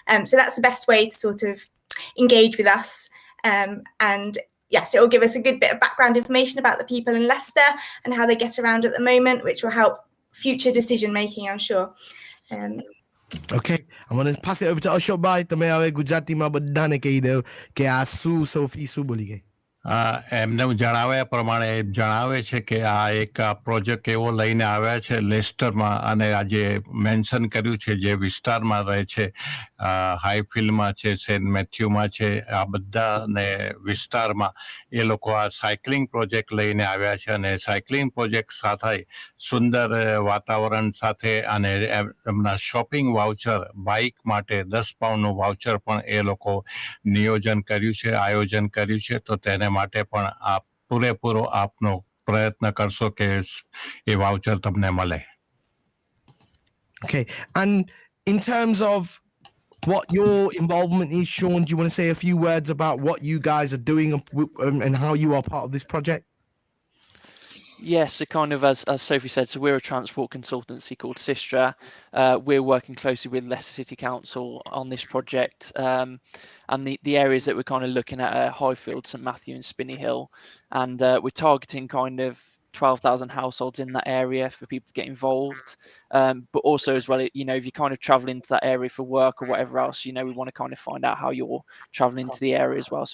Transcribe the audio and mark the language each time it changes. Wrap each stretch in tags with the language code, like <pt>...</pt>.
<en>So that's the best way to sort of engage with us. And yes, it will give us a good bit of background information about the people in Leicester and how they get around at the moment, which will help future decision making, I'm sure. Okay, I'm going to pass it over to Ashok Bhai.</en> <gu>તમે હવે ગુજરાતીમાં બધાને કહી દો કે આ શું Sophie શું બોલી ગઈ. એમને જણાવ્યા પ્રમાણે જણાવે છે કે આ એક પ્રોજેક્ટ એવો લઈને આવ્યા છે લેસ્ટરમાં અને આજે મેન્શન કર્યું છે જે વિસ્તારમાં રહે છે હાઈફિલ્ડમાં છે સેન્ટ મેથ્યુમાં છે આ બધાને વિસ્તારમાં એ લોકો આ સાયકલિંગ પ્રોજેક્ટ લઈને આવ્યા છે અને સાયકલિંગ પ્રોજેક્ટ સાથે સુંદર વાતાવરણ સાથે અને એમના શોપિંગ વાઉચર બાઇક માટે 10 પાઉન્ડનું વાઉચર પણ એ લોકો નિયોજન કર્યું છે આયોજન કર્યું છે તો તેને માટે પણ આપ પૂરેપૂરો આપનો પ્રયત્ન કરશો કે એ વાઉચર તમને મળે.</gu> <en>Okay, and in terms of what your involvement is. Sean, do you want to say a few words about what you guys are doing and how you are part of this project? Yes, so kind of as Sophie said, so we're a transport consultancy called Sistra. We're working closely with Leicester City Council on this project, and the areas that we're kind of looking at are Highfield, St Matthew and Spinney Hill, and we're targeting kind of 12,000 households in that area for people to get involved, but also as well, you know, if you're kind of traveling to that area for work or whatever else, you know, we want to kind of find out how you're traveling to the area as well.</en>